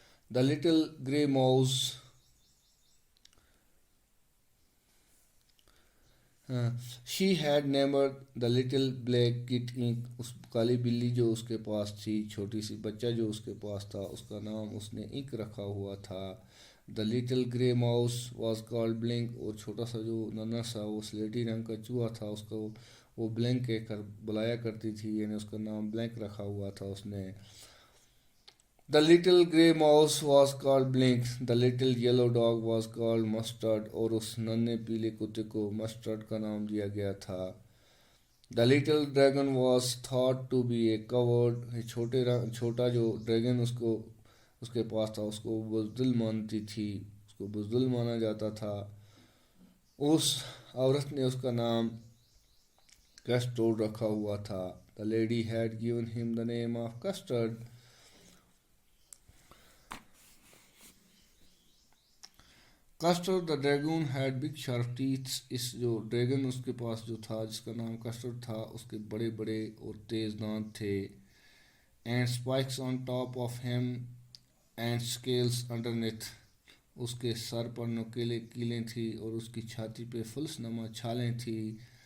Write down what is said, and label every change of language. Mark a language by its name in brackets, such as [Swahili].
[English] the little grey mouse she had named the little black kit [Urdu] انک، اس کالی بلی جو اس کے پاس تھی، چھوٹی سی بچہ جو اس کے پاس تھا، اس کا نام اس نے انک رکھا ہوا تھا. [English] the little grey mouse was called Blink, [Urdu] اور چھوٹا سا جو ننا سا وہ سلیٹی رنگ کا چوہا تھا، اس کو وہ بلنک کہہ کر بلایا کرتی تھی، یعنی اس کا نام بلنک رکھا ہوا تھا اس نے. [English] The little grey mouse was called Blink, the little yellow dog was called Mustard, [Urdu] اور اس ننے پیلے کتے کو مسٹرڈ کا نام دیا گیا تھا. [English] The little dragon was thought to be a coward, [Urdu] چھوٹا جو ڈریگن اس کے پاس تھا، اس کو بزدل مانتی تھی، اس کو بزدل مانا جاتا تھا. اس عورت نے اس کا نام کسٹرڈ رکھا ہوا تھا. [English] The lady had given him the name of Custard. Custard the dragon had big sharp teeth, [Urdu] اس جو ڈریگن اس کے پاس جو تھا جس کا نام کسٹرڈ تھا، اس کے بڑے بڑے اور تیز دانت تھے. [English] and spikes on top of him and scales underneath, [Urdu] اس کے سر پر نوکیلے کیلیں تھیں اور اس کی چھاتی پہ فلس نما چھالیں تھیں.